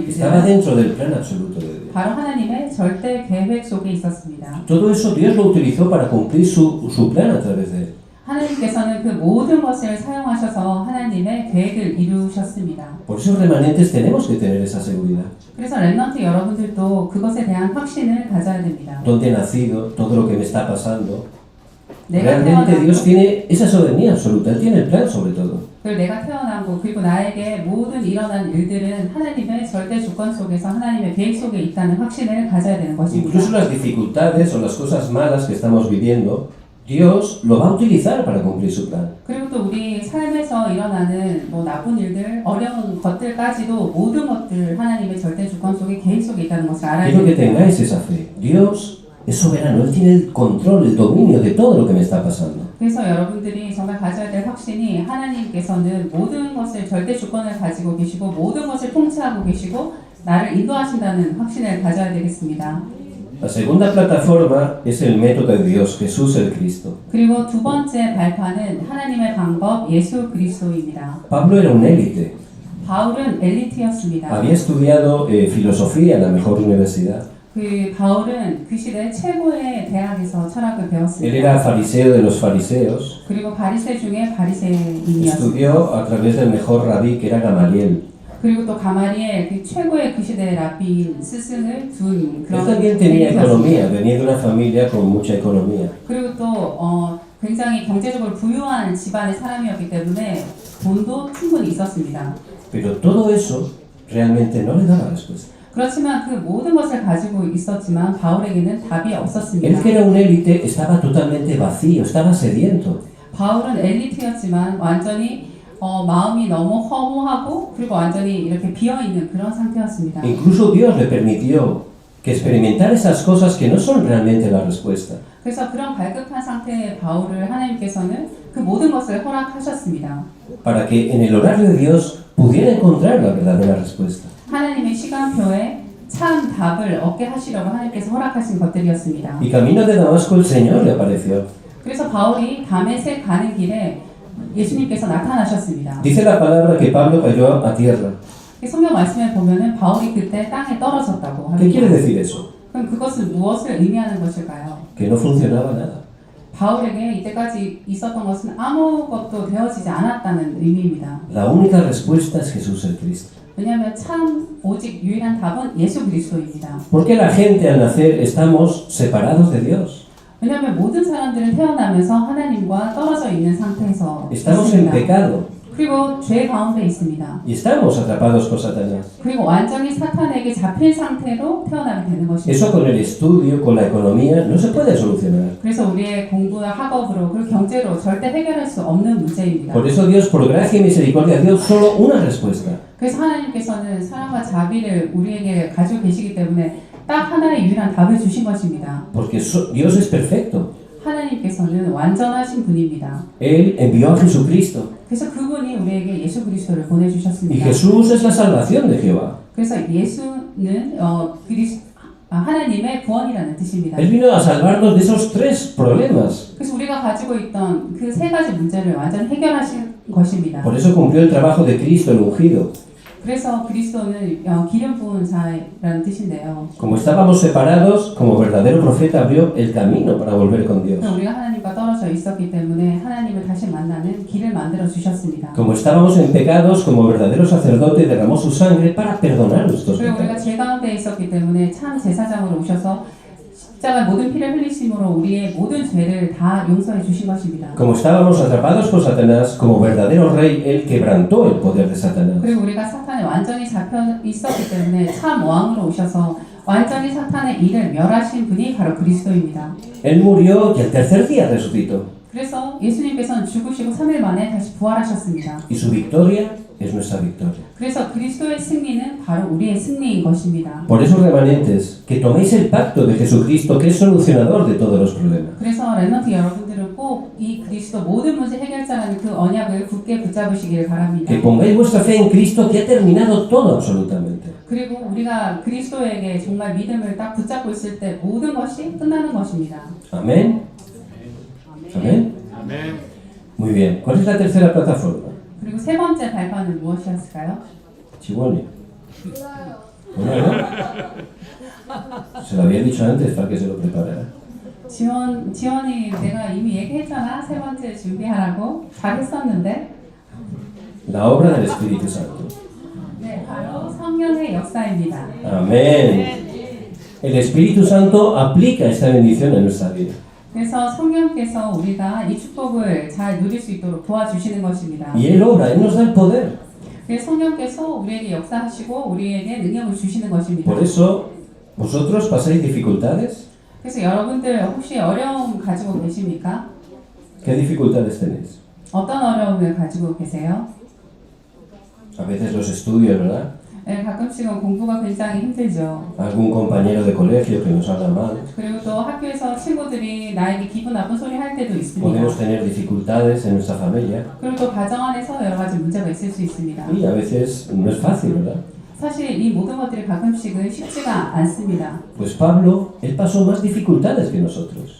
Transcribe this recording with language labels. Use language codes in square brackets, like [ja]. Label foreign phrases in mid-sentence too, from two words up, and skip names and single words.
[es] estaba [ko] 일들은 [es] dentro del plan absoluto de Dios. [ko] 바로 하나님의 절대 계획 속에 있었습니다. [es] Todo eso Dios lo utilizó para cumplir su plan a través de él. [ko] 하나님께서는 그 모든 것을 사용하셔서 하나님의 계획을 이루셨습니다. [es] Por eso remanentes tenemos que tener esa seguridad. [ko] 그래서 렘넌트 여러분들도 그것에 대한 확신을 가져야 됩니다. [es] Donde he nacido, todo lo que me está pasando, [ko] 내가 [es] realmente Dios [ko] 태어나고 [es] tiene esa soberanía absoluta, Él tiene el plan sobre todo. [ko] 그리고 내가 태어나고 그리고 나에게 모든 일어난 일들은 하나님의 절대 주권 속에서 하나님의 계획 속에 있다는 확신을 가져야 되는 것입니다. [es] Incluso las dificultades o las cosas malas que estamos viviendo, Dios lo va a utilizar para cumplir su plan. [ko] 그리고 또 우리 삶에서 일어나는 나쁜 일들, 어려운 것들까지도 모든 것들 하나님의 절대 주권 속에 계획 속에 있다는 것을 알아야 [es] Quiero que [ko] 됩니다. [es] tengáis esa fe. Dios es soberano, Él tiene el control, el dominio de todo lo que me está pasando. [ko] 그래서 여러분들이 정말 가져야 될 확신이 하나님께서는 모든 것을 절대 주권을 가지고 계시고 모든 것을 통치하고 계시고 나를 인도하신다는 확신을 가져야 되겠습니다. [es] La segunda plataforma es el método de Dios, Jesús el Cristo. [ko] 그리고 두 번째 발판은 하나님의 방법 예수 그리스도입니다. [es] Pablo era un élite. [ko] 바울은 엘리트였습니다. [es] Había estudiado filosofía en la mejor universidad. [ko] 그 바울은 그 시대 최고의 대학에서 철학을 [es] Él [ko] 배웠습니다. [es] era fariseo de los fariseos. [ko] 그리고 바리새 중에 바리새인이었습니다. [es] Estudió a través del mejor rabí, que era Gamaliel. [ko] 그리고 또 가마리엘 그 최고의 그 시대 라비인 스승을 둔 [es] Él [ko] 그런 [es] también tenía [ko] 엘리트였습니다. [es] economía, venía de una familia con mucha economía. [ko] 그리고 또 굉장히 경제적으로 부유한 집안의 사람이었기 때문에 돈도 충분히 있었습니다. [es] Pero todo eso realmente no le daba respuesta. [ko] 그렇지만 그 모든 것을 가지고 있었지만 바울에게는 답이 [es] Él [ko] 없었습니다. [es] que era un élite estaba totalmente vacío, estaba sediento. [ko] 바울은 엘리트였지만 완전히 마음이 너무 허무하고 그리고 완전히 이렇게 비어있는 그런 상태였습니다. [es] Incluso Dios le permitió que experimentara esas cosas que no son realmente la respuesta. [ko] 그래서 그런 갈급한 상태의 바울을 하나님께서는 그 모든 것을 허락하셨습니다. [es] para que en el horario de Dios pudiera encontrar la verdadera respuesta. [ko] 하나님의 시간표에 참 답을 얻게 하시려고 하나님께서 허락하신 것들이었습니다. [es] Y camino de Damasco el Señor le apareció. [ko] 그래서 바울이 다메섹 가는 길에 예수님께서 나타나셨습니다. [es] Dice la palabra que Pablo cayó a tierra. [ko] 성경 말씀에 보면은 바울이 그때 땅에 떨어졌다고 [es] ¿Qué quiere [ko] 합니다. [es] decir eso? [ko] 그럼 그것은 무엇을 의미하는 것일까요? [es] Que no funcionaba nada. [ko] 바울에게 이때까지 있었던 것은 아무것도 되어지지 않았다는 의미입니다. [es] La única respuesta es Jesús el Cristo. [ko] 왜냐하면 참 오직 유일한 답은 예수 그리스도입니다. [es] Porque la gente al nacer estamos separados de Dios. [ko] 왜냐하면 모든 사람들은 태어나면서 하나님과 떨어져 있는 상태에서 [es] Estamos en [ko] 있습니다. [es] pecado [ko] 그리고 죄 가운데 있습니다. [es] y estamos atrapados por Satanás. [ko] 그리고 완전히 사탄에게 잡힌 상태로 태어나게 되는 것입니다. [es] Eso con el estudio, con la economía, no se puede solucionar. [ko] 그래서 우리의 공부나 학업으로 그리고 경제로 절대 해결할 수 없는 문제입니다. [es] Por eso Dios, por gracia y misericordia, dio solo una respuesta. [ko] 그래서 하나님께서는 사랑과 자비를 우리에게 가지고 계시기 때문에 딱 하나의 유일한 답을 주신 것입니다. [es] Porque Dios es perfecto. [ko] 하나님께서는 완전하신 분입니다. [es] Él envió a Jesucristo. [ko] 그래서 그분이 우리에게 예수 그리스도를 [es] Y [ko] 보내주셨습니다. [es] Jesús es la salvación de Jehová. [ko] 그래서 예수는 하나님의 구원이라는 뜻입니다. [es] Él vino a salvarnos de esos tres problemas. [ko] 그래서 우리가 가지고 있던 그 세 가지 문제를 완전 해결하신 것입니다. [es] Por eso cumplió el trabajo de Cristo, el ungido. [ko] 그래서 그리스도는 기름 부은 자라는 뜻인데요. [es] Como estábamos separados, como verdadero profeta abrió el camino para volver con Dios. [ko] 우리가 하나님과 떨어져 있었기 때문에 하나님을 다시 만나는 길을 만들어 주셨습니다. [es] Como estábamos en pecados, como verdadero sacerdote derramó su sangre para perdonar nuestros [ko] 그리고 우리가 [es] pecados. [ko] 죄 가운데 있었기 때문에 참 제사장으로 오셔서 십자가 모든 피를 흘리심으로 우리의 모든 죄를 다 용서해 주신 것입니다. [es] Como estábamos atrapados por Satanás, como verdadero rey, él quebrantó el poder de Satanás. [ko] 그리고 우리가 사탄에 완전히 잡혀 있었기 때문에 참 왕으로 오셔서 완전히 사탄의 일을 멸하신 분이 바로 그리스도입니다. [es] Él murió y al tercer día resucitó. [ko] 그래서 예수님께서는 죽으시고 3일 만에 다시 부활하셨습니다. [es] Y su victoria es nuestra victoria. [ko] 그래서 그리스도의 승리는 바로 우리의 승리인 것입니다. [es] Por eso, remanentes, que toméis el pacto de Jesucristo, que es solucionador de todos los problemas. [ko] 그래서 렘넌트 여러분들은 꼭 이 그리스도 모든 문제 해결자라는 그 언약을 굳게 붙잡으시길 바랍니다. [es] Que pongáis vuestra fe en Cristo, que ha terminado todo absolutamente. [ko] 그리고 우리가 그리스도에게 정말 믿음을 딱 붙잡고 있을 때 모든 것이 끝나는 것입니다. [es] Amén. Amén. Muy bien. ¿Cuál es la tercera plataforma? [ko] 그리고 세 번째 발판은 무엇이었을까요? [es] Chihuahua. Bueno, se lo había dicho antes para que se lo preparara. [ko] 지원이 내가 이미 얘기했잖아. 세 번째 준비하라고 잘했었는데. [es] La obra del Espíritu Santo. [ko] 네, 바로 성령의 역사입니다. [es] Amén. El Espíritu Santo aplica esta bendición en nuestra vida. [ko] 그래서 성령께서 우리가 이 축복을 잘 누릴 수 있도록 도와주시는 것입니다. [es] Y Él obra, Él nos da el poder. [ko] 그래서 성령께서 우리에게 역사하시고 우리에게 능력을 주시는 것입니다. [es] Por eso, vosotros pasáis dificultades. [ko] 그래서 여러분들 혹시 어려움 가지고 계십니까? [es] ¿Qué dificultades tenéis? [ko] 어떤 어려움을 가지고 계세요? [es] A veces los estudios, ¿verdad? [ko] 네, 가끔씩은 공부가 굉장히 힘들죠. [es] Algún compañero de colegio que nos habla mal. [ko] 그리고 또 학교에서 친구들이 나에게 기분 나쁜 소리 할 때도 있습니다. [es] Podemos tener dificultades en nuestra familia. [ko] 그리고 또 가정 안에서 여러 가지 문제가 있을 수 있습니다. [es] Y a veces no es fácil, ¿verdad? [ko] 사실 이 모든 것들이 가끔씩은 쉽지가 않습니다. [es] Pues Pablo, él pasó más dificultades que nosotros.